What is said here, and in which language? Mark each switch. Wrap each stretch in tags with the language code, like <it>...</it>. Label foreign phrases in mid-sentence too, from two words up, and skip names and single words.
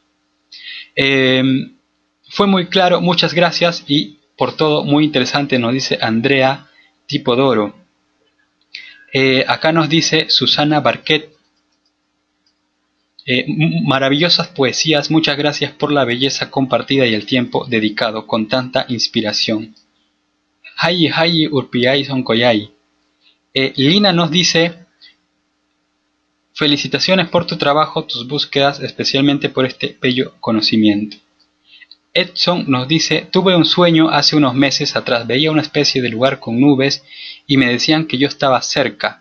<es>Fue muy claro, muchas gracias y por todo muy interesante, nos dice Andrea Tipodoro. Acá nos dice Susana Barquet. Maravillosas poesías, muchas gracias por la belleza compartida y el tiempo dedicado con tanta inspiración.</es> <qu>Hayi hayi urpiyay sonkoyay.</qu> <es>Lina nos dice: felicitaciones por tu trabajo, tus búsquedas, especialmente por este bello conocimiento. Edson nos dice: tuve un sueño hace unos meses atrás, veía una especie de lugar con nubes y me decían que yo estaba cerca.</es>